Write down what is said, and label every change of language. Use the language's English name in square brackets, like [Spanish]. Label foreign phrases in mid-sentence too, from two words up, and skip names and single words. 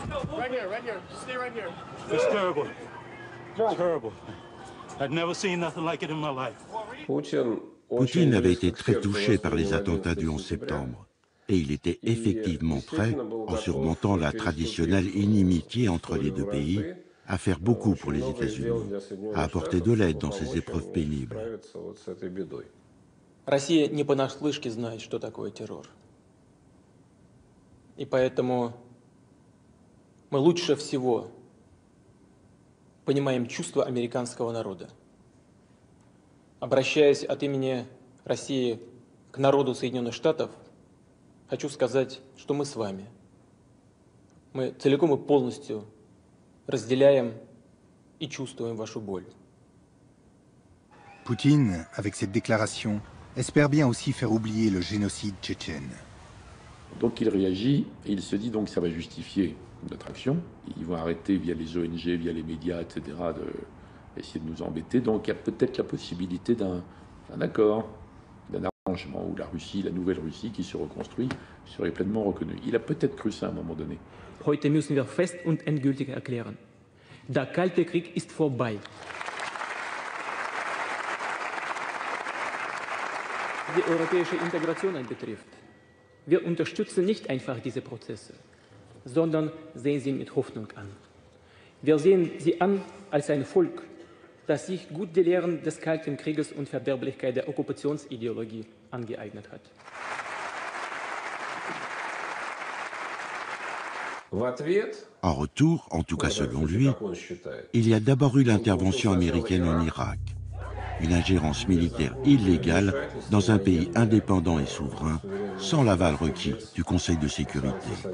[French] Poutine avait été très touché par les attentats du 11 septembre. Et il était effectivement prêt, en surmontant la traditionnelle inimitié entre les deux pays, à faire beaucoup pour les États-Unis, à apporter de l'aide dans ces épreuves pénibles. [Russian] Россия не понаслышке знает, что такое террор. И поэтому мы лучше всего понимаем чувства американского народа. Обращаясь от имени России к народу Соединенных Штатов, хочу сказать, что мы с вами. Мы целиком и полностью разделяем и чувствуем вашу боль. [French] Poutine, avec cette déclaration, espère bien aussi faire oublier le génocide tchétchène. Donc il réagit et il se dit donc ça va justifier notre action. Ils vont arrêter via les ONG, via les médias, etc. d'essayer de nous embêter. Donc il y a peut-être la possibilité d'un accord, d'un arrangement où la Russie, la nouvelle Russie qui se reconstruit, serait pleinement reconnue. Il a peut-être cru ça à un moment donné. [German] Heute müssen wir fest und endgültig erklären: Der Kalte Krieg ist vorbei. Die europäische Integration betrifft, wir unterstützen nicht einfach diese Prozesse, sondern sehen sie mit Hoffnung an. Wir sehen sie an als ein Volk, das sich gut die Lehren des Kalten Krieges und Verderblichkeit der Okkupationsideologie angeeignet hat. [French] En retour, en tout cas selon lui, il y a d'abord eu l'intervention américaine en Irak, une ingérence militaire illégale dans un pays indépendant et souverain, sans l'aval requis du Conseil de sécurité.